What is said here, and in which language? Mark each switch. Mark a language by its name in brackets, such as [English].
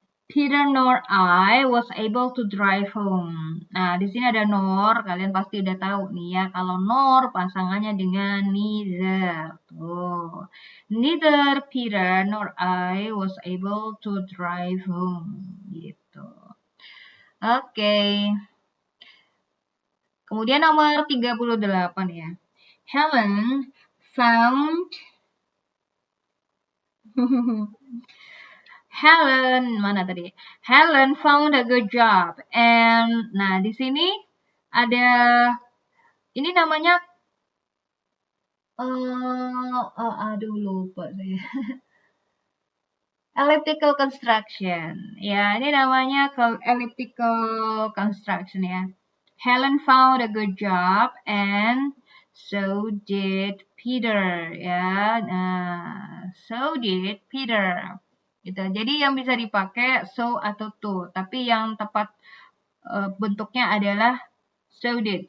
[English] Peter nor I was able to drive home. [Indonesian] Nah, di sini ada nor, kalian pasti udah tahu nih ya. Kalau nor pasangannya dengan neither. Tuh. [English] Neither Peter nor I was able to drive home. [Indonesian] Gitu. Oke. Kemudian nomor 38 ya. Helen found Helen, mana tadi? [English] Helen found a good job. [Indonesian] And nah, di sini ada ini namanya aduh lupa saya. Elliptical construction. Ya, ini namanya elliptical construction ya. [English] Helen found a good job and so did Peter ya. Nah, so did Peter. Gitu. [Indonesian] Jadi yang bisa dipakai so atau to, tapi yang tepat bentuknya adalah so did.